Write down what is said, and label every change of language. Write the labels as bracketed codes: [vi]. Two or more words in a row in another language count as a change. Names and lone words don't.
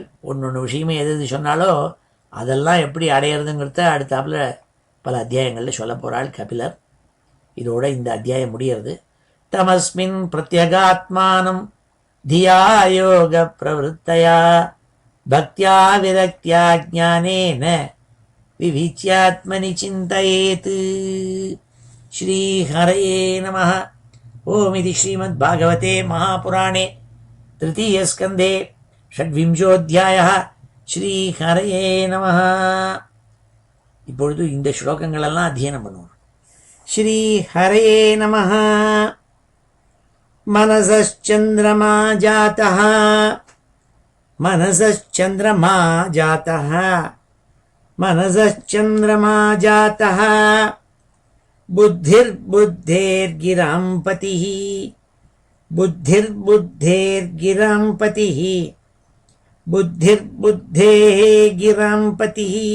[ta] ஒன்று விஷயமே எது சொன்னாலோ அதெல்லாம் எப்படி அடையிறதுங்கிறத அடுத்தாப்புல பல அத்தியாயங்களில் சொல்ல போகிறாள் கபிலர். இதோட இந்த அத்தியாயம் முடிகிறது. [sa] तमस्मिन् प्रत्यगात्मानं धिया योग प्रवृत्तया भक्त्या विरक्त्या ज्ञानेन विविच्यात्मनि चिन्तयेत्। श्रीहरये नमः। ओमिति श्रीमद्भागवते महापुराणे तृतीयस्कन्धे षड्विंशोऽध्यायः। श्रीहरये नमः. [ta] இப்பொழுது இந்த ஸ்லோகங்களெல்லாம் அத்தியனம் பண்ணுவோம். [sa] श्रीहरये नमः. मनसश्चन्द्रमा जातः मनसश्चन्द्रमा जातः मनसश्चन्द्रमा जातः बुद्धिर्बुद्धेर्गिरां पतिः बुद्धिर्बुद्धेर्गिरां पतिः बुद्धिर्बुद्धेः गिरां पतिः